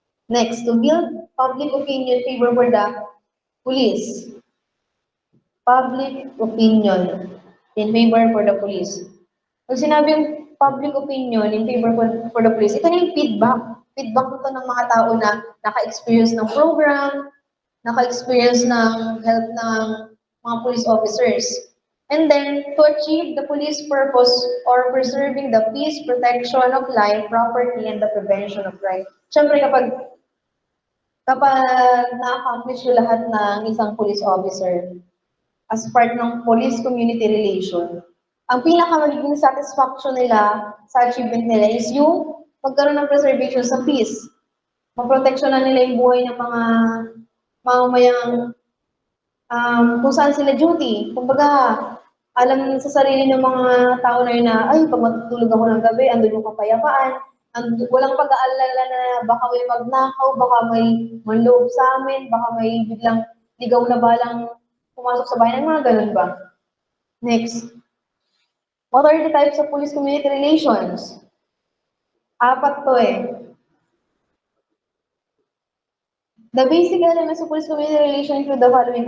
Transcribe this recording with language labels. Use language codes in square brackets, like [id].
[en] Next, to build public opinion favor for the police. Public opinion in favor for the police. [tl] Pag sinabing [en] public opinion in favor for the police, [tl] ito na yung feedback. Feedback ito ng mga tao na naka-experience ng program, naka-experience ng help ng mga police officers. [en] And then, to achieve the police purpose or preserving the peace, protection of life, property, and the prevention of crime. [tl] Siyempre, kapag na-accomplish yung lahat ng isang police officer as part ng [en] police community relation, [tl] ang pinaka magiging satisfaction nila sa achievement nila is yung magkaroon ng preservation sa peace. Maproteksyonan nila yung buhay ng mga mamamayang kung saan sila duty. Kumbaga, alam sa sarili ng mga tao na yun na, ay, pag matutulog ako ng gabi, andun yung kapayapaan, walang pag-aalala na baka may magnakaw, baka may manloob sa amin, baka may biglang ligaw na balang pumasok sa bahay, ng mga ganun ba? [en] Next. What are the types of police community relations? 4 to eh. The basic elements of police community relation include the following.